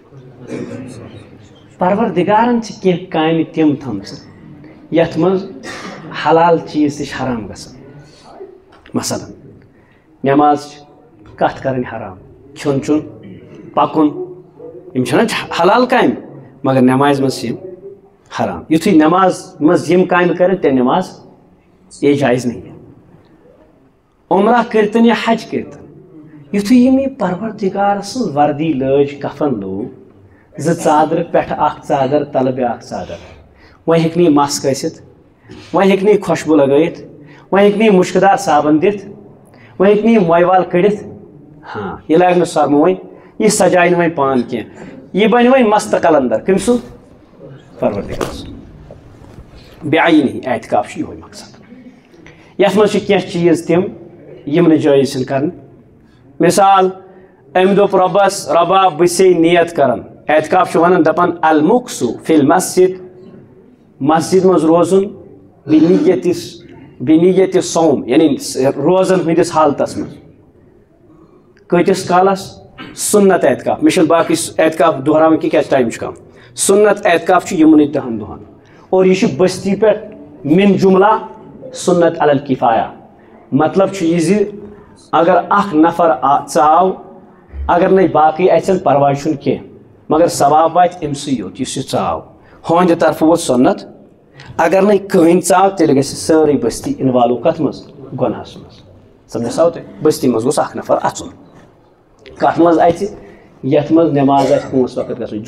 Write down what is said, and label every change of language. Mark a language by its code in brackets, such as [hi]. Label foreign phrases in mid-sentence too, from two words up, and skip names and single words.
[ks] پروردگارن چھِ کینٛہہ کامہِ تِم تھٲمژٕ یتھ منٛز حلال چیٖز تہِ چھِ حرام گژھان. مثلاً نٮ۪ماز چھِ کتھ کرٕنۍ حرام, کھیوٚن چیوٚن پکُن یِم چھِنہ حلال کامہِ مگر نٮ۪مازِ منٛز چھِ یِم حرام. یُتھُے نٮ۪ماز منٛز یِم کامہِ کرن تیٚلہِ [ur] نٮ۪ماز یہ جایز نہیں ہے. [ks] عمرہ کٔرتن یا حج کٔرتن یُتھُے یِم یہِ پروردگار سٕنٛز وردی لٲج کفن لوگ زٕ ژادرٕ پٮ۪ٹھٕ اکھ ژادر تلہٕ بیٛاکھ ژادر وۄنۍ ہیٚکہِ نہٕ یہِ مس کٲسِتھ, وۄنۍ ہیٚکہِ نہٕ یہِ خۄشبوٗ لگٲیِتھ, وۄنۍ ہیٚکہِ نہٕ یہِ مُشکہٕ دار صابن دِتھ, وۄنۍ ہیٚکہِ نہٕ یہِ مویہِ وال کٔڑِتھ. ہاں یہِ لاگہِ نہٕ سۄرمہٕ وۄنۍ, یہِ سجایہِ نہٕ وۄنۍ پان کینٛہہ, یہِ بنہِ وۄنۍ مستقل اندر کٔمۍ سُنٛد پروردگار سُنٛد. بیٚیہِ نہیں اعتکاف چھُ یِہوے مقصد. یتھ منٛز چھِ کینٛہہ چیٖز تِم یِم نہٕ جٲیز چھِنہٕ کرٕنۍ. مثال أمۍ دوٚپ رۄبس رۄبا بہٕ چھسے نیت کران. اعتکاف چھُ ونان دپان [ar] المُقسُ فی المسجد [ks] مسجد منٛز روزُن [ar] بنیت صوم [ks] یعنی روزن ہٕنٛدِس حالتس منٛز. کۭتِس کالس سُنت اعتکاف, مےٚ چھُنہٕ باقٕے اعتکاف دۄہراوٕنۍ کینٛہہ کیٛازِ ٹایم چھُ کم. سُنت اعتکاف چھُ یِمنٕے 10 دۄہن اور یہِ چھُ بستی پٮ۪ٹھ من جملہ سُنت [ar] علی الکفایہ. [ks] مطلب چھُ یہِ زِ اگر اکھ نفر ژاو اگر نَے باقٕے اَژن پرواے چھُنہٕ کینٛہہ مگر ثواب واتہِ أمسٕے یوت یُس یہِ ژاو. ہُہنٛدِ طرفہٕ ووت سُنت, اگر نَے کٕہٕنۍ ژاو تیٚلہِ گژھِ سٲرٕے بستی اِنوالو کتھ منٛز گۄناہس منٛز. سمجھساو تۄہہِ, بستی منٛز گوٚژھ اکھ نفر اژُن. کتھ منٛز اژِ یتھ منٛز نٮ۪ماز آسہِ 5 وقت گژھُن.